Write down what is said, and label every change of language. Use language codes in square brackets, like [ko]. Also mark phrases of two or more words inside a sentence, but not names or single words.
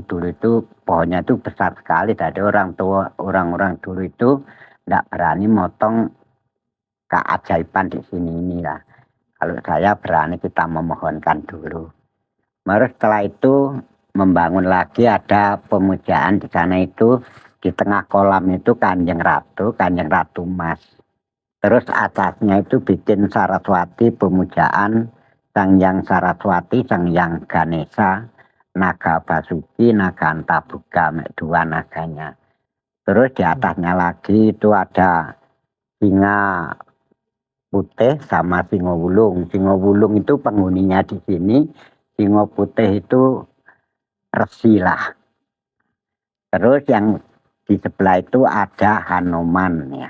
[id] Dulu itu pohonnya itu besar sekali. Dari orang-orang dulu itu tidak berani motong keajaiban di sini inilah. Kalau saya berani, kita memohonkan dulu. Baru setelah itu membangun lagi, ada pemujaan di sana itu. Di tengah kolam itu Kanjeng Ratu Mas. Terus atasnya itu bikin Saraswati pemujaan Sang Hyang Saraswati, Sang Hyang Ganesha, Naga Basuki, Naga Antabuga, dua naganya. Terus di atasnya lagi itu ada singa putih sama singo wulung. Singo wulung itu penghuninya di sini, singo putih itu resi lah. Terus yang di sebelah itu ada Hanuman ya.